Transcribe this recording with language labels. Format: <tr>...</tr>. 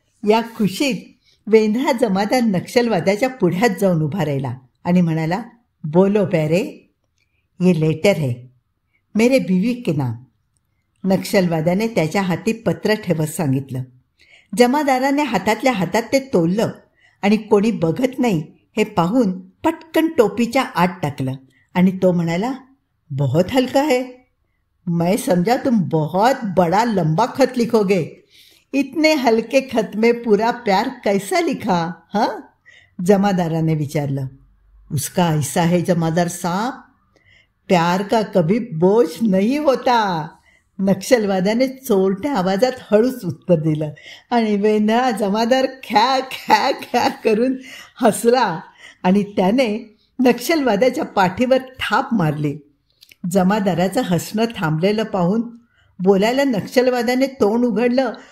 <mr>या खुशीत वेंधळा जमादार नक्षलवाद्याच्या पुढ्यात जाऊन उभा राहिला आणि म्हणाला,</mr> <hi>बोलो प्यारे, ये लेटर है मेरे बीवी के नाम.</hi> <mr>नक्षलवाद्याने त्याच्या हाती पत्र ठेवत सांगितलं. जमादाराने हातातल्या हातात ते तोललं आणि कोणी बघत नाही हे पाहून पटकन टोपीच्या आत टाकलं आणि तो म्हणाला,</mr> <hi>बहुत हलका है. मैं समझा तुम बहुत बड़ा लंबा खत लिखोगे. इतने हलके खत में पूरा प्यार कैसा लिखा. हाँ,</hi> <mr>जमादाराने विचारलं.</mr> <hi>उसका ऐसा है जमादार साहब, प्यार का कभी बोझ नहीं होता.</hi> <mr>नक्षलवाद्याने चोरट्या आवाजात हळूच उत्तर दिलं आणि वेंधळा जमादार ख्या ख्या ख्या करून हसला आणि त्याने नक्षलवाद्याच्या पाठीवर थाप मारली. जमादाराचं हसणं थांबलेलं पाहून बोलायला नक्षलवाद्याने तोंड उघडलं.</mr>